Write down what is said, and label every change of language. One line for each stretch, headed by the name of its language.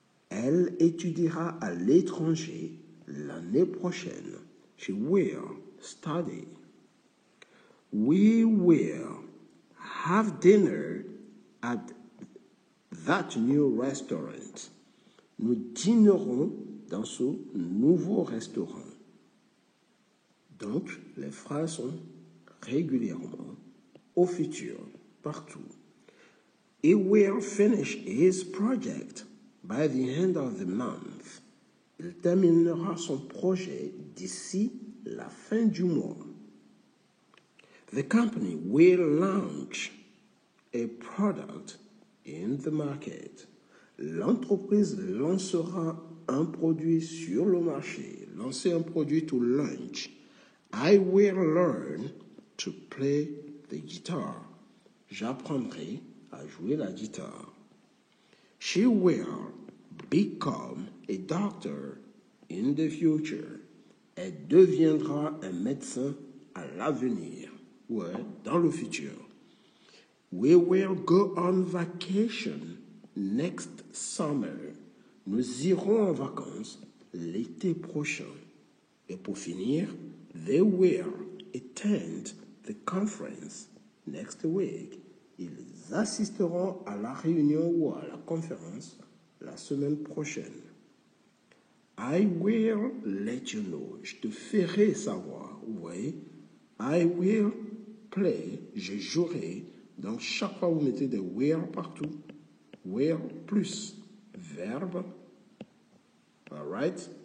French: Elle étudiera à l'étranger l'année prochaine.
English: She will study. We will have dinner at that new restaurant.
French: Nous dînerons dans ce nouveau restaurant. Donc, les phrases sont régulièrement au futur, partout.
English: He will finish his project by the end of the month.
French: Il terminera son projet d'ici la fin du mois.
English: The company will launch a product in the market.
French: L'entreprise lancera un produit sur le marché. Lancer un produit,
English: to launch. I will learn to play the guitar.
French: J'apprendrai à jouer la guitare.
English: She will become a doctor in the future.
French: Elle deviendra un médecin à l'avenir, ou dans le futur.
English: We will go on vacation next summer.
French: Nous irons en vacances l'été prochain. Et pour finir,
English: they will attend the conference next week.
French: Ils assisteront à la réunion ou à la conférence la semaine prochaine.
English: I will let you know.
French: Je te ferai savoir. Oui.
English: I will play.
French: Je jouerai. Donc, chaque fois, vous mettez des will partout. Will plus verbe.
English: All right?